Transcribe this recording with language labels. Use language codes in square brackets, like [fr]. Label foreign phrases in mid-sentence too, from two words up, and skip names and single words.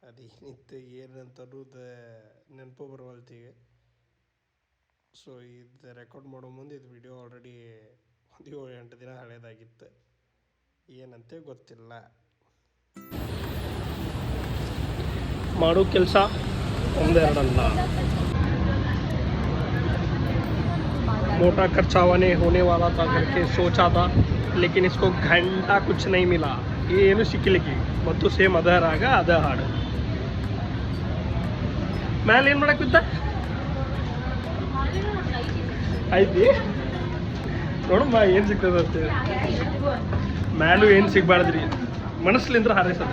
[kn] ಅದೇನಿತ್ತು ಏನಂತ ಅನ್ನೋದು ನೆನಪು ಬರುವಲ್ತೀಗ. ಸೊ ಇದು ರೆಕಾರ್ಡ್ ಮಾಡೋ ಮುಂದೆ ಇದು ವಿಡಿಯೋ ಆಲ್ರೆಡಿ ಒಂದು 7-8 ದಿನ ಹಳೇದಾಗಿತ್ತು. ಏನಂತೆ ಗೊತ್ತಿಲ್ಲ. ಮಾಡೋ ಕೆಲಸ ಒಂದೆರಡಲ್ಲ. [hi] मोटा खर्चा होने वाला था करके सोचा था, लेकिन इसको घंटा कुछ नहीं मिला. [kn] ಏನು ಸಿಕ್ಕಲಿಕ್ಕೆ ಮತ್ತು ಸೇಮ್ ಅದ ರಾಗ ಅದ ಹಾಡು. ಮ್ಯಾಲೆ ಏನು ಮಾಡಕ್ಕೆ ಬಿದ್ದ ಐತಿ ನೋಡಮ್ಮ ಏನು ಸಿಗ್ತದೆ ಅಂತೇಳಿ. ಮ್ಯಾಲೂ ಏನು ಸಿಗ್ಬಾರ್ದ್ರಿ, ಮನಸ್ಲಿಂದ್ರ ಹಾರೈಸೋದು.